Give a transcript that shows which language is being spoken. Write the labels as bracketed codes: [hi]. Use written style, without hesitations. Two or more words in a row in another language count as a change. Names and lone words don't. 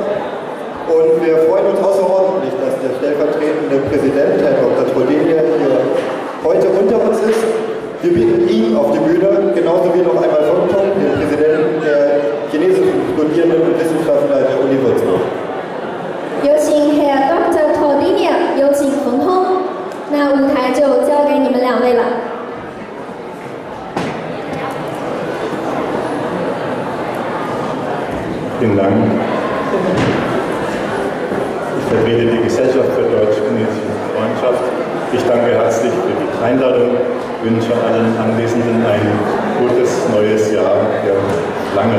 [de] Und wir freuen uns außerordentlich, dass der stellvertretende Präsident, Herr Dr. Trodenia, hier heute unter uns ist. Wir bitten ihn auf die Bühne, genauso wie noch einmal Feng Tong, den Präsidenten der chinesischen Studierenden und Wissenschaftler der Uni Würzburg. [zh] 有请 [de] Herr Dr. [zh] Trodenia， 有请冯通。那舞台就交给你们两位了。 [de] Vielen Dank. Ich vertrete die Gesellschaft für deutsch-chinesische Freundschaft. Ich danke herzlich für die Einladung, wünsche allen Anwesenden ein gutes neues Jahr der Lange.